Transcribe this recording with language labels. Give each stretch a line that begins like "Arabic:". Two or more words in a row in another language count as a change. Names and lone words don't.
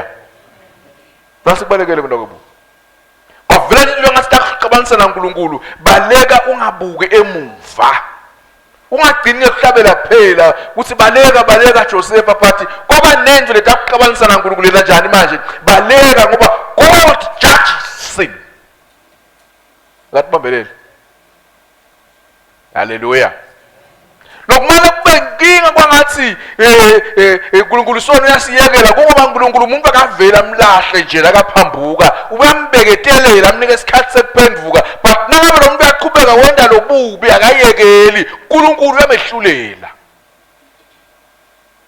Swati: Basibalekele kwena lokubi. Kwavela into ngasikhabanisa naNkulunkulu baleka ungabuke emuva. Ungagcini ukuhlabela phela ukuthi baleka Joseph aphathi ngoba nenzo letakuqabanisa naNkulunkulu lena njani manje baleka ngoba
English: God judges sin.
Swati: Ngatibambelele. Haleluya. Nokumele kube inkinga kwangathi uNkulunkulu sona uyasiyekela ngoba uNkulunkulu umuntu akavela amlahle nje lakaphambuka uyambeketelela amnika isikhathi sekuphenduka but nangabe lo muntu uyaqhubeka wenda lobubi akayekeli uNkulunkulu uyamehlulela.